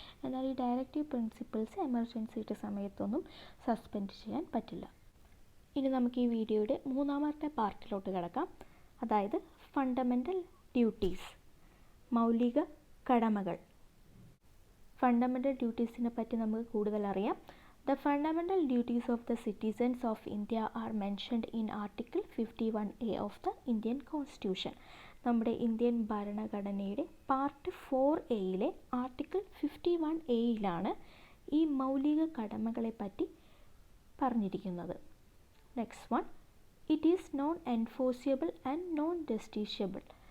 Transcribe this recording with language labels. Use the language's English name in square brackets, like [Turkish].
[Malayalam] എന്നാൽ ഈ directive principles എമർജൻസിയുടെ സമയത്തൊന്നും സസ്പെൻഡ് ചെയ്യാൻ പറ്റില്ല. ഇനി നമുക്ക് ഈ വീഡിയോയുടെ 3-ാമത്തെ പാർട്ടിലോട്ട് കിടക്കാം, അതായത് ഫണ്ടമെൻ്റൽ ഡ്യൂട്ടീസ്, മൗലിക കടമകൾ. ഫണ്ടമെൻ്റൽ ഡ്യൂട്ടീസിനെ പറ്റി നമുക്ക് കൂടുതൽ അറിയാം. [English] The fundamental duties of the citizens of India are mentioned in Article 51A of the Indian Constitution. [Malayalam] നമ്മുടെ ഇന്ത്യൻ ഭരണഘടനയുടെ പാർട്ട് 4A ആർട്ടിക്കിൾ 51A ഈ മൗലിക കടമകളെ പറ്റി പറഞ്ഞിരിക്കുന്നത്. [English] Next one, it is non enforceable and non justiciable.